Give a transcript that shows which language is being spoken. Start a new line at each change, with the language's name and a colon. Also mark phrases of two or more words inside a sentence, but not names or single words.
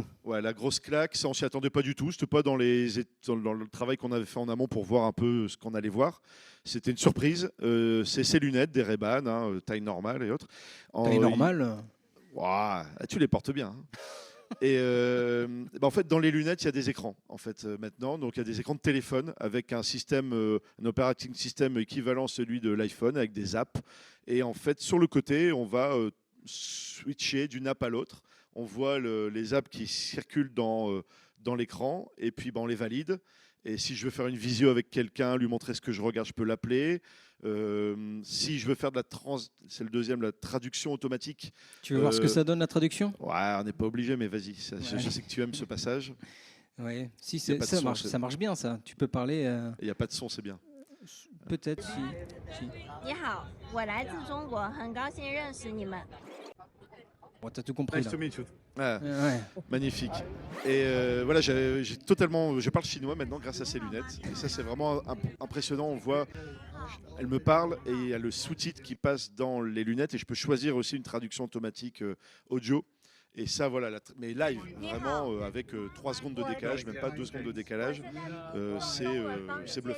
French: Ouais, la grosse claque, ça on s'y attendait pas du tout. C'était pas dans le travail qu'on avait fait en amont pour voir un peu ce qu'on allait voir. C'était une surprise. C'est ces lunettes, des Ray-Ban, hein, taille normale et autres. Taille normale. Ouah, tu les portes bien. Hein. Et en fait, dans les lunettes, il y a des écrans en fait maintenant. Donc il y a des écrans de téléphone avec un système, un
English: operating system
French: équivalent à celui de l'iPhone avec des apps. Et en fait, sur le côté, on va switcher d'une app à l'autre. On voit les apps qui circulent dans l'écran et puis on les valide. Et si je veux faire une visio avec quelqu'un, lui montrer ce que je regarde, je peux l'appeler. Si je veux faire c'est le deuxième, la traduction automatique. Tu veux voir ce que ça donne la traduction? Ouais, on n'est pas obligé, mais vas-y. Je sais que tu aimes ce passage. Ouais, si Y a pas de ça son, marche, c'est- ça marche bien ça. Tu peux parler Il n'y a pas de son, c'est bien. peut-être si.
Chinese: 你好，我来自中国，很高兴认识你们。
French: Bon, t'as tout compris là.
English: meet you.
French: Ah, Ouais. magnifique. Et voilà, je parle chinois maintenant grâce à ces lunettes. Et ça, c'est vraiment impressionnant. On voit, elle me parle et il y a le sous-titre qui passe dans les lunettes et je peux choisir aussi une traduction automatique audio. Et ça, voilà, mais live, vraiment avec 3 secondes de décalage, même pas 2 secondes de décalage, c'est bluffant.